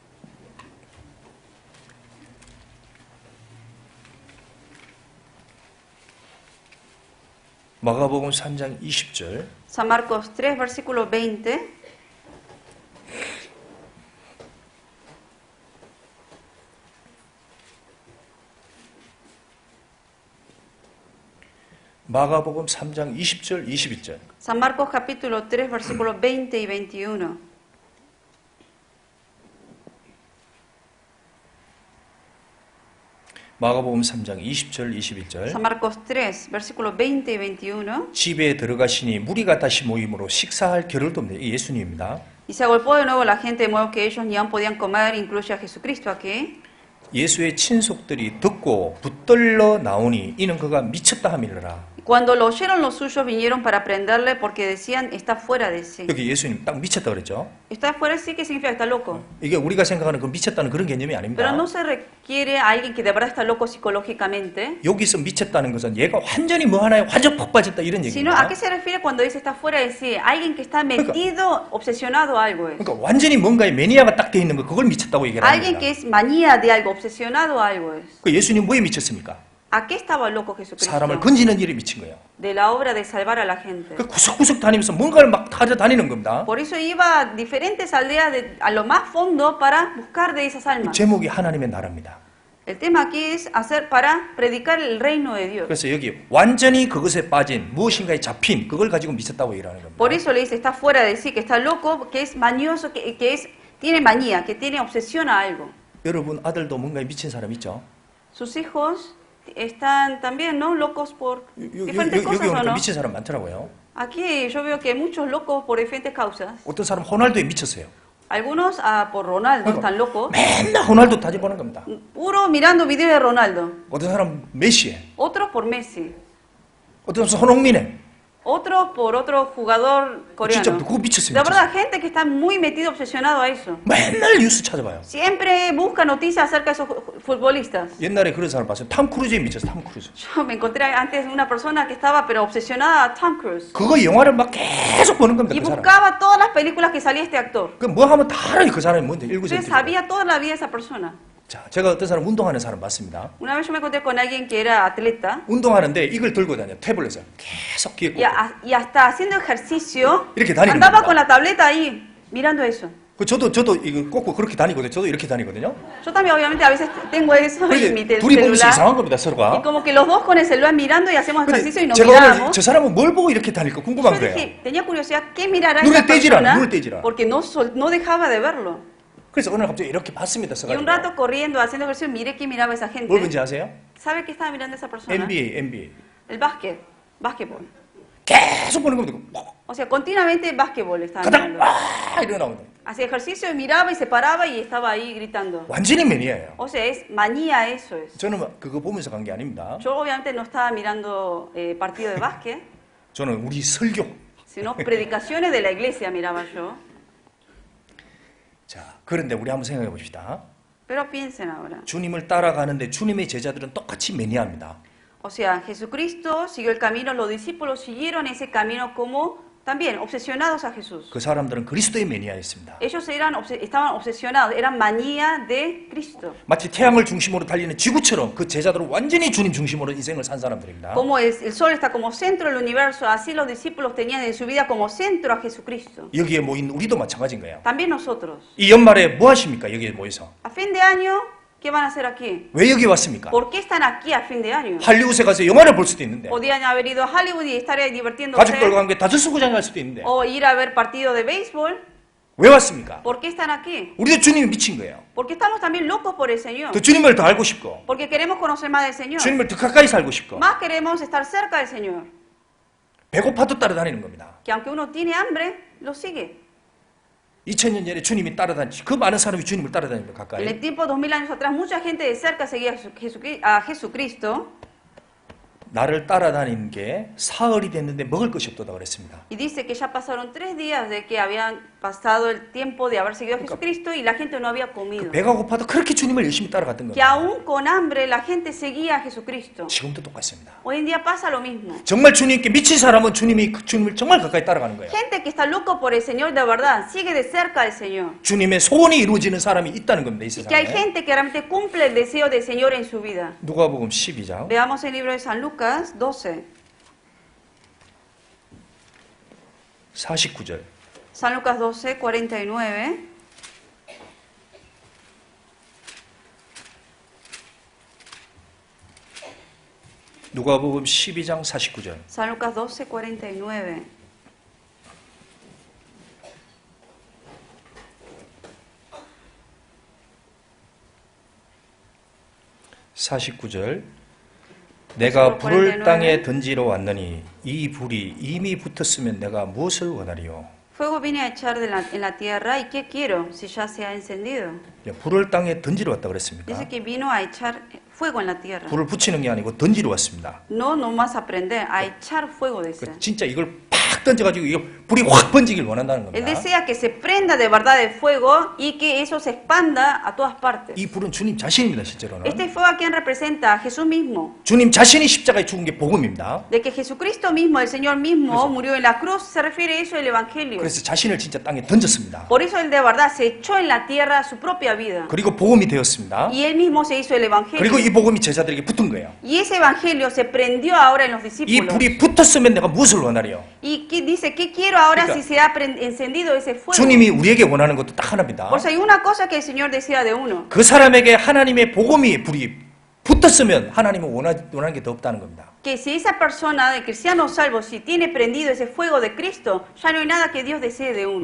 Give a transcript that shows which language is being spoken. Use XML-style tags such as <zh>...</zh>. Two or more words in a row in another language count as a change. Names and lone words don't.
<ko>마가복음 3장 20절</ko> <es>San Marcos 3, versículo 20.</es> <ko>마가복음 3장 20절 21절</ko> <es>San Marcos capítulo 3, versículos 20 y 21.</es> <ko>마가복음 3장 20절 21절</ko> <es>San Marcos 3, versículos 20 y 21.</es> <ko>집에 들어가시니 무리가 다시 모임으로 식사할 겨를도 없네. 이 예수님입니다.</ko> <es>Y se agolpó de nuevo la gente de modo que ellos ni aún podían comer, incluye a Jesucristo aquí.</es> <ko>예수의 친속들이 듣고 붙들러 나오니 이는 그가 미쳤다 함이라.</ko> <es>Cuando lo oyeron los suyos vinieron para prenderle porque decían está fuera de sí.</es> <ko>여기 예수님 딱 미쳤다 그랬죠.</ko> <es>Está fuera de sí, ¿qué significa? Está loco.</es> <ko>이게 우리가 생각하는 그 미쳤다는 그런 개념이 아닙니다.</ko> <es>Pero no se requiere a alguien que de verdad está loco psicológicamente.</es> <ko>여기서 미쳤다는 것은 얘가 완전히 뭐 하나에 완전 푹 빠졌다 이런</ko> <es>Sino a</es> <ko>얘기입니다.</ko> <es>qué se refiere cuando dice está fuera de sí. Alguien que está metido, obsesionado a algo es.</es> <ko>그러니까 완전히 뭔가에 매니아가 딱 돼 있는 거 그걸 미쳤다고 얘기를</ko> <es>Alguien que</es> <ko>합니다.</ko> <es>es manía de algo, obsesionado a algo es.</es> <ko>그 예수님 뭐에 미쳤습니까?</ko> <es>¿A qué estaba loco Jesucristo?</es> <ko>사람을 건지는 일에 미친 거예요.</ko> <es>De la obra de salvar a la gente.</es> <ko>그 구석구석 다니면서 뭔가를 막 찾아다니는 겁니다.</ko> <es>Por eso iba a diferentes aldeas a lo más fondo para buscar de esas almas.</es> <ko>제목이 하나님의 나라입니다.</ko> <es>El tema aquí es hacer para predicar el reino de Dios.</es> <ko>그래서 여기 완전히 그것에 빠진 무엇인가에 잡힌 그걸 가지고 미쳤다고 얘기하는 겁니다.</ko> <es>Por eso le dice está fuera de sí, que está loco, que es mañoso, que es tiene manía, que tiene obsesión a algo.</es> <ko>여러분 아들도 뭔가에 미친 사람 있죠?</ko> <es>Sus hijos están también, ¿no? Locos por diferentes</es> <ko>여기</ko> <es>cosas, ¿o</es> <ko>오니까</ko> <es>no?</es> <ko>미친 사람 많더라고요.</ko> <es>Aquí yo veo que hay muchos locos por diferentes causas.</es> <ko>어떤 사람 호날두에 미쳤어요.</ko> <es>Algunos por Ronaldo están locos,</es> <ko>맨날 호날두 따져보는 겁니다.</ko> <es>puro mirando videos de Ronaldo.</es> <ko>어떤 사람 메시에,</ko> <es>Otros por Messi.</es> <ko>어떤 사람 손흥민에.</ko> <es>Otros por otro jugador</es> <ko>진짜</ko> <es>coreano.</es> <ko>그거 미쳤어요.</ko> <es>La</es> <ko>미쳤어요.</ko> <es>verdad, gente que está muy metido, obsesionado a eso.</es> <ko>맨날 뉴스 찾아봐요.</ko> <es>Siempre busca noticias acerca de esos futbolistas.</es> <ko>옛날에 그런 사람 봤어요. 탐 크루즈에 미쳤어. 탐 크루즈.</ko> <es>Yo me encontré antes una persona que estaba pero obsesionada a Tom Cruise.</es> <ko>그거 영화를 막 계속 보는 겁니다.</ko> <es>Y</es> <ko>그 사람.</ko> <es>buscaba todas las películas que salía este actor.</es> <ko>그 뭐 하면 다 알아요. 그 사람이 뭔데. 일구세요.</ko> <es>Entonces sabía toda la vida de esa persona.</es> <ko>자, 제가 어떤 사람 운동하는 사람 봤습니다.</ko> <es>Una vez yo me encontré con alguien que era atleta</es> <ko>운동하는데 이걸 들고 다녀. 태블릿을 계속 귀에 꽂고.</ko> <es>y hasta haciendo ejercicio</es> <ko>이렇게 다니는</ko> <es>andaba</es> <ko>겁니다.</ko> <es>con la tableta ahí mirando eso.</es> <ko>그 저도 이거 꽂고 그렇게 다니거든요. 저도 이렇게 다니거든요.</ko> <es>Yo también obviamente a veces tengo eso en mi</es> <ko>근데 둘이 보면서</ko> <es>celular.</es> <ko>이상한 겁니다.</ko> <es>Y</es> <ko>서로가.</ko> <es>como que los dos con el celular mirando y hacemos ejercicio y</es> <ko>근데</ko> <es>nos</es> <ko>제가 오늘</ko> <es>miramos.</es> <ko>저 사람은 뭘 보고 이렇게 다닐까 궁금한</ko> <es>Yo</es> <ko>거예요.</ko> <es>dije, tenía curiosidad, ¿qué mirará</es> <ko>눈을</ko> <es>esta</es> <ko>떼지라,</ko> <es>persona?</es> <ko>눈을 떼지라.</ko> <es>Porque no dejaba de verlo.</es> <ko>그래서 오늘 갑자기 이렇게 봤습니다.</ko> <es>Y un</es> <ko>서가지고.</ko> <es>rato corriendo, haciendo ejercicio, miré qué miraba esa gente.</es> <ko>뭘 본지 아세요?</ko> <es>¿Sabe qué estaba mirando esa persona?</es> <ko>NBA.</ko> <es>El básquetbol.</es> <ko>계속 보는 겁니다.</ko> <es>O sea, continuamente básquetbol estaba</es> <ko>가다가</ko> <es>mirando.</es> <ko>와 일어나거든요.</ko> <es>Hacía ejercicio y miraba y se paraba y estaba ahí gritando.</es> <ko>완전히 매니아예요.</ko> <es>O sea, es manía eso es.</es> <ko>저는 그거 보면서 간 게 아닙니다.</ko> <es>Yo obviamente no estaba mirando partido de básquet,</es> <ko>저는 우리 설교.</ko> <es>sino predicaciones de la iglesia miraba yo.</es> <ko>자, 그런데 우리 한번 생각해 봅시다.</ko> <es>Pero piensen ahora.</es> <ko>주님을 따라가는데 주님의 제자들은 똑같이 매니아입니다.</ko> <es>O sea, Jesucristo siguió el camino, los discípulos siguieron ese camino como también obsesionados a Jesús.</es> <ko>그 사람들은 그리스도의 매니아였습니다.</ko> <es>Ellos estaban obsesionados, eran manía de Cristo.</es> <ko>마치 태양을 중심으로 달리는 지구처럼 그 제자들은 완전히 주님 중심으로 인생을 산 사람들입니다.</ko> <es>Como el sol está como centro del universo, así los discípulos tenían en su vida como centro a Jesucristo.</es> <ko>여기에 모인 우리도 마찬가지인 거예요.</ko> <es>También nosotros.</es> <ko>이 연말에 뭐 하십니까? 여기에 모여서.</ko> <es>A fin de año, ¿qué van a hacer aquí?</es> <ko>왜 여기 왔습니까?</ko> <es>¿Por qué están aquí a fin de año?</es> <ko>할리우드에 가서 영화를 볼 수도 있는데</ko> <es>Podían haber ido a Hollywood y estar ahí divirtiéndose.</es> <ko>가족들과 함께 다저스구장에 갈 수도 있는데</ko> <es>O ir a ver partido de béisbol.</es> <ko>왜 왔습니까?</ko> <es>¿Por qué están aquí?</es> <ko>우리도 주님이 미친 거예요.</ko> <es>Porque estamos también locos por el Señor.</es> <ko>더 주님을 더 알고 싶고</ko> <es>Porque queremos conocer más del Señor.</es> <ko>주님을 더 가까이 살고 싶고</ko> <es>Más queremos estar cerca del Señor.</es> <ko>배고파도 따라다니는 겁니다.</ko> <es>Que aunque uno tiene hambre, lo sigue.</es> <ko>2000년 전에 주님이 따라다니시 그 많은 사람이 주님을 따라다닙니다.</ko> <es>En</es> <ko>가까이.</ko> <es>el tiempo 2000 años atrás, mucha gente de cerca seguía a Jesucristo.</es> <ko>나를 따라다니는 게 사흘이 됐는데 먹을 것이 없다고 그랬습니다.</ko> <es>Y dice que ya pasaron 3 días de que habían pasado el tiempo de haber seguido a Jesucristo y la gente no había comido.</es> <ko>배가 고파도 그렇게 주님을 열심히 따라갔던</ko> <es>Que</es> <ko>겁니다.</ko> <es>aún con hambre la gente seguía a Jesucristo.</es> <ko>지금도 똑같습니다.</ko> <es>Hoy en día pasa lo mismo.</es> <ko>정말 주님께 미친 사람은 주님을 정말 가까이 따라가는 거예요.</ko> <es>Gente que está loco por el Señor de verdad, sigue de cerca al Señor.</es> <ko>주님의 so원이 이루어지는 사람이 있다는 겁니다. 이</ko> <es>Y que hay</es> <ko>세상에.</ko> <es>gente que realmente cumple el deseo del Señor en su vida.</es> <ko>누가복음 12장</ko> <es>Veamos el libro de San Lucas 12.</es> <ko>49절.</ko> <es>San Lucas 12, 49.</es> <ko>누가복음 12장 49절.</ko> <es>San Lucas 12, 49.</es> <ko>내가 불을</ko> <es>49.</es> <ko>땅에 던지러 왔느니 이 불이 이미 붙었으면 내가 무엇을 원하리요?</ko> <es>Fuego vine a echar en la tierra y ¿qué quiero si ya se ha encendido?</es> <ko>불을 땅에 던지러 왔다 그랬습니까?</ko> <es>Dice que vino a echar fuego en la tierra.</es> <ko>불을 붙이는 게 아니고 던지러 왔습니다.</ko> <es>No nomás a prender, a echar fuego desea.</es> <ko>진짜 이걸 팍 던져가지고 이거 불이 확 번지길 원한다는</ko> <es>Él</es> <ko>겁니다.</ko> <es>desea que se prenda de verdad el fuego y que eso se expanda a todas partes.</es> <ko>이 불은 주님 자신입니다, 실제로는.</ko> <es>Este fuego a quien representa a Jesús mismo.</es> <ko>주님 자신이 십자가에 죽은 게 복음입니다.</ko> <es>De que Jesucristo mismo, el Señor mismo, murió en la cruz, se refiere a eso el Evangelio.</es> <ko>그래서 자신을 진짜 땅에 던졌습니다.</ko> <es>Por eso él de verdad se echó en la tierra su propia vida.</es> <ko>그리고 복음이 되었습니다.</ko> <es>Y él mismo se hizo el</es> <ko>그리고</ko> <es>Evangelio.</es> <ko>이 복음이 제자들에게 붙은 거예요.</ko> <es>Y ese Evangelio se prendió ahora en los</es> <ko>이</ko> <es>discípulos.</es> <ko>불이 붙었으면 내가 무엇을 원하리요?</ko> <es>Y dice, ¿qué quiero ahora</es> <ko>그러니까</ko> <es>si se ha encendido ese fuego?</es> <ko>주님이 우리에게 원하는 것도 딱 하나입니다.</ko> <es>Por eso hay una cosa que el Señor desea de uno.</es> <ko>그 사람에게 하나님의 복음이 불이 붙었으면 하나님은 원하는 게 더 없다는 겁니다.</ko> <es>Que si esa persona, el cristiano salvo, si tiene prendido ese fuego de Cristo, ya no hay nada que Dios desee de</es>